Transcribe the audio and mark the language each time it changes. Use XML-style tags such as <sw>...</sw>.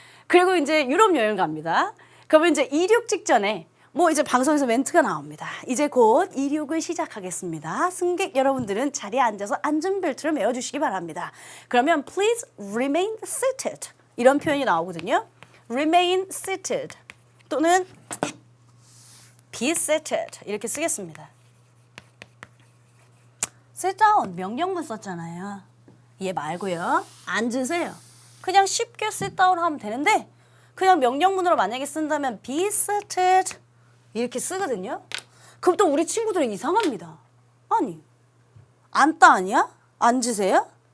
<ko>그리고 이제 유럽 여행 갑니다. 그러면 이제 이륙 직전에 뭐 이제 방송에서 멘트가 나옵니다. 이제 곧 이륙을 시작하겠습니다. 승객 여러분들은 자리에 앉아서 안전벨트를 매어주시기 바랍니다. 그러면</ko> <en>please remain seated</en> <ko>이런 표현이 나오거든요.</ko> <en>remain seated</en> <ko>또는</ko> <en>be seated</en> <ko>이렇게 쓰겠습니다. sit down 명령문 썼잖아요. 얘 말고요. 앉으세요. 그냥 쉽게 sit down 하면 되는데 그냥 명령문으로 만약에 쓴다면 be seated 이렇게 쓰거든요. 그럼 또 우리 친구들은 이상합니다. 아니 앉다 아니야? 앉으세요?</ko>